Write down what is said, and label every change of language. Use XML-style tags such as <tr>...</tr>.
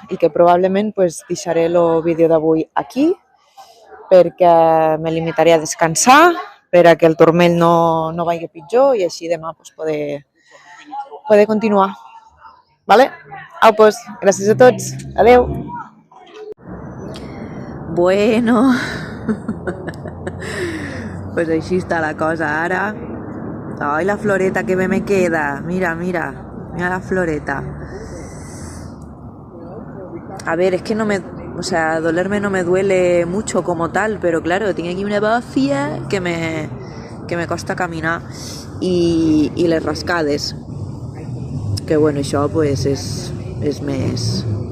<ca>I que probablement pues, deixaré el vídeo d'avui aquí perquè me limitaré a descansar, per a que el turmell no vagi pitjor i així demà pues, poder continuar. Vale? Au, pues, gràcies a tots. Adeu. Bueno, pues així està la cosa ara. Ai, la floreta que me queda. Mira, mira la floreta.</ca> <es>A ver, es que no me... O sea, dolerme no me duele mucho como tal, pero claro, tengo aquí una bafia que me costa caminar</es> <ca>i les rascades. Que bueno, això pues és més...</ca>